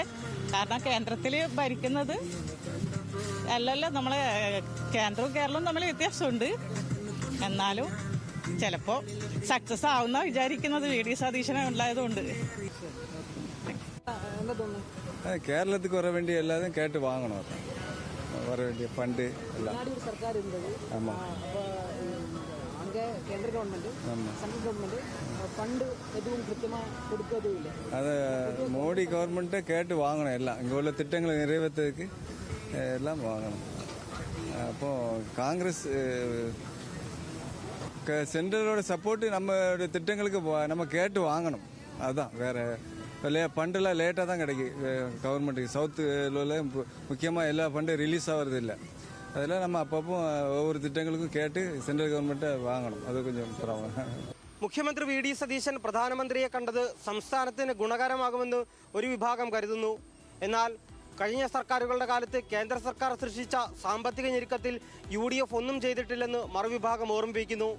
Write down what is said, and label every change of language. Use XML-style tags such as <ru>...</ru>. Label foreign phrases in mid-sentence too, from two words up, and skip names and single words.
<ml>കാരണം കേന്ദ്രത്തിൽ ഭരിക്കുന്നത് അല്ലല്ലോ, നമ്മളെ കേന്ദ്രവും കേരളവും തമ്മിൽ വ്യത്യാസമുണ്ട്. എന്നാലും ചിലപ്പോൾ സക്സസ് ആവുന്ന വിചാരിക്കുന്നത് വി ഡി സതീശനെ ഉണ്ടായതുകൊണ്ട്.</ml> <ta>കേരളத்துக்கு வர வேண்டிய எல்லாத்தையும் கேட்டு வாங்கணும். வர வேண்டிய ஃபண்டு எல்லாம். ஆமா, அங்கே கேந்திர கவர்மெண்ட்</ta> <en>central government</en> <ta>ஃபண்டு எதுவும் கிருத்தியமா கொடுக்கவே இல்லை. அதை மோடி கவர்மெண்ட்டை கேட்டு வாங்கணும். எல்லாம் இங்கே உள்ள திட்டங்களை நிறைவேற்றதுக்கு எல்லாம் வாங்கணும். அப்போ காங்கிரஸ் சென்ட்ரலோட சப்போர்ட்டு நம்மளோட திட்டங்களுக்கு நம்ம கேட்டு வாங்கணும். அதுதான், வேற ஃபண்டெல்லாம் லேட்டாக தான் கிடைக்கும் கவர்மெண்ட்டுக்கு. சவுத்தில் முக்கியமாக எல்லா ஃபண்டும் ரிலீஸ் ஆகிறது இல்லை. அதெல்லாம் நம்ம அப்பப்போ ஒவ்வொரு திட்டங்களுக்கும் கேட்டு</ta> <en>central government</en> <ta>വാങ്ങണം.</ta> <ml>അത് കൊഞ്ചം പ്രാബ്ലം. മുഖ്യമന്ത്രി വി ഡി സതീശൻ പ്രധാനമന്ത്രിയെ കണ്ടത് സംസ്ഥാനത്തിന് ഗുണകരമാകുമെന്ന് ഒരു വിഭാഗം കരുതുന്നു. എന്നാൽ കഴിഞ്ഞ സർക്കാരുകളുടെ കാലത്ത് കേന്ദ്ര സർക്കാർ സൃഷ്ടിച്ച സാമ്പത്തിക ഞെരുക്കത്തിൽ UDF ഒന്നും ചെയ്തിട്ടില്ലെന്ന് മറുവിഭാഗം ഓർമ്മിപ്പിക്കുന്നു.</ml>